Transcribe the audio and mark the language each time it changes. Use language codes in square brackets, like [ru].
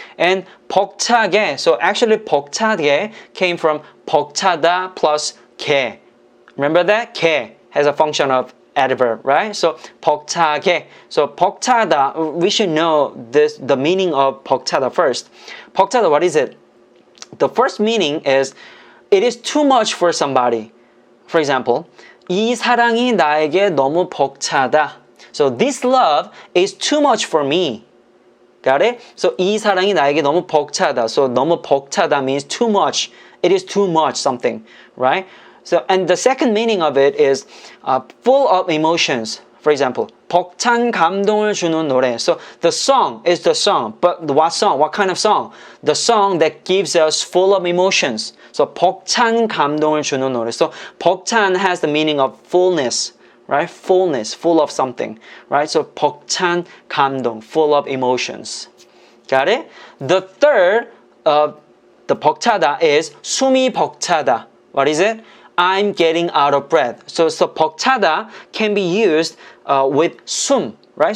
[en] And 벅차게, so actually 벅차게 came from 벅차다 plus 게. Remember that? 게 has a function of adverb, right? So 벅차게. So 벅차다, we should know the meaning of 벅차다 first. 벅차다, what is it? The first meaning is it is too much for somebody. For example, [ko] 이 사랑이 나에게 너무 벅차다. [en] So this love is too much for me. Got it? [ko] So 이 사랑이 나에게 너무 벅차다. [en] So [ko] 너무 벅차다 [en] means too much. It is too much something, right? So and the second meaning of it is full of emotions. for example, [ko] 벅찬 감동을 주는 노래. [en] So the song is the song, but what song? What kind of song? The song that gives us full of emotions. [ko] So 벅찬 감동을 주는 노래. [en] So 벅찬 has the meaning of fullness, right? Fullness, full of something, right? So [ko] 벅찬 감동, [en] full of emotions. Got it? The third, the 벅차다 is [ko] 숨이 벅차다. [en] What is it? I'm getting out of breath. So 벅차다 can be used with 숨, right?